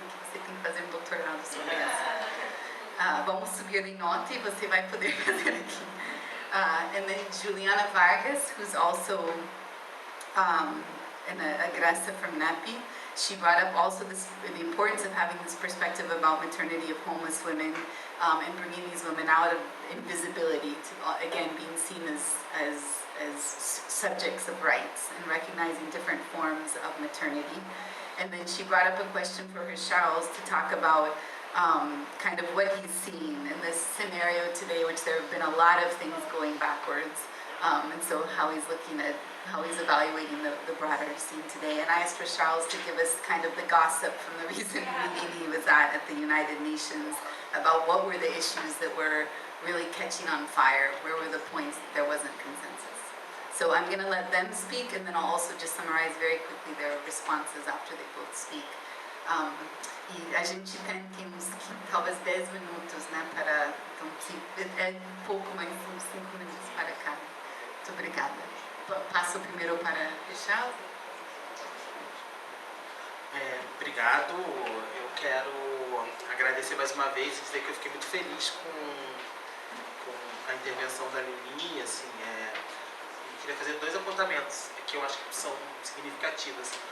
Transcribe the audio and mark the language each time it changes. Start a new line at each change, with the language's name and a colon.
Portuguese: Você tem que fazer um doutorado sobre essa. Vamos subir em nota e você vai poder fazer aqui.
English: And then Juliana Vargas, who's also a Graça from NEPI, she brought up also the importance of having this perspective about maternity of homeless women, and bringing these women out of invisibility to, again, being seen as subjects of rights and recognizing different forms of maternity. And then she brought up a question for her Charles to talk about kind of what he's seen in this scenario today, which there have been a lot of things going backwards. And so how he's looking at, how he's evaluating the broader scene today. And I asked for Charles to give us kind of the gossip from the recent meeting he was at the United Nations about what were the issues that were really catching on fire, where were the points that there wasn't consensus. So I'm going to let them speak, and then I'll also just summarize very quickly their responses after they both speak.
Portuguese: E a gente tem uns talvez 10 minutos, né, para, então, é pouco mais, uns 5 minutos para cada. Muito obrigada. Passo primeiro para Charles. Obrigado. Eu quero agradecer mais uma vez e dizer que eu fiquei muito feliz com a intervenção da Lili, assim, queria fazer 2 apontamentos que eu acho que são significativos.